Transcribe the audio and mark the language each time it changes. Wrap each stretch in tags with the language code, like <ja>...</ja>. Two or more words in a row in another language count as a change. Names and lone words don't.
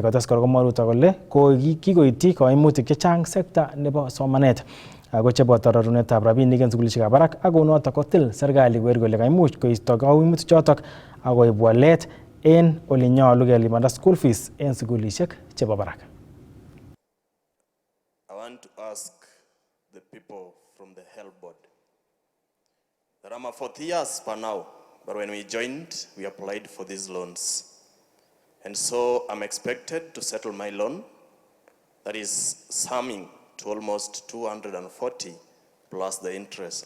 <kln>Kotes kora komwa Ruto kole kikoityi koimutik chechang sekta nebo somanet ako cheboto rorunetab rabinik en sukulishekab barak ak kounotok kotil serikali koker kole kaimuch koisto koimutik chotok ak koib walet en ole nyolu kelipanda</kln> <en>school fees</en> <kln>en sukulishek chebo barak.</kln> <en>I want to ask the people from the health board that I'm a 4th years per now, but when we joined, we applied for these loans. And so I'm expected to settle my loan that is summing to almost 240 plus the interest.</en>